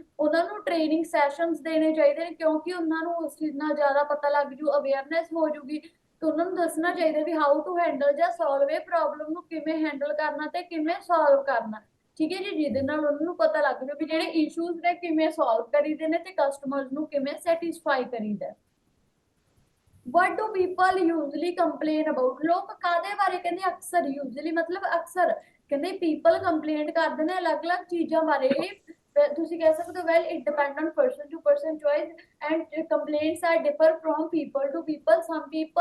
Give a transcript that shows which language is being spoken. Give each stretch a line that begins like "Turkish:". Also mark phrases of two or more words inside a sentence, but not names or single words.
Punjabi: ਉਹਨਾਂ ਨੂੰ
English: training sessions
Punjabi: ਦੇਣੇ ਚਾਹੀਦੇ ਨੇ ਕਿਉਂਕਿ ਉਹਨਾਂ ਨੂੰ ਉਸ ਚੀਜ਼ ਨਾਲ ਜ਼ਿਆਦਾ ਪਤਾ ਲੱਗ ਜੂ, ਅਵੇਅਰਨੈਸ ਹੋ ਜੂਗੀ। ਤੇ ਉਹਨਾਂ ਨੂੰ ਦੱਸਣਾ ਚਾਹੀਦਾ ਵੀ
English: how to handle
Punjabi: ਜਾਂ ਸੋਲਵ ਇਹ ਪ੍ਰੋਬਲਮ ਨੂੰ ਕਿਵੇਂ ਹੈਂਡਲ ਕਰਨਾ ਤੇ ਕਿਵੇਂ ਸੋਲਵ ਕਰਨਾ। ਠੀਕ ਹੈ ਜੀ, ਜਿਹਦੇ ਨਾਲ ਉਹਨਾਂ ਨੂੰ ਪਤਾ ਲੱਗ ਜੂ ਵੀ ਜਿਹੜੇ ਇਸ਼ੂਜ਼ ਨੇ ਕਿਵੇਂ ਸੋਲਵ ਕਰੀਦੇ ਨੇ ਤੇ ਕਸਟਮਰਸ ਨੂੰ ਕਿਵੇਂ ਸੈਟੀਸਫਾਈ ਕਰੀਦਾ।
English: What do people usually complain about?
Punjabi: ਲੋਕ ਕਾਦੇ ਬਾਰੇ ਕਹਿੰਦੇ ਅਕਸਰ, usually ਮਤਲਬ ਅਕਸਰ, ਕਹਿੰਦੇ
English: people complain
Punjabi: ਕਰਦੇ ਨੇ ਅਲੱਗ-ਅਲੱਗ ਚੀਜ਼ਾਂ ਬਾਰੇ। ਤੁਸੀਂ ਕਹਿ ਸਕਦੇ ਹੋ
English: well it depends on person to person choice and complaints are differ from people to people।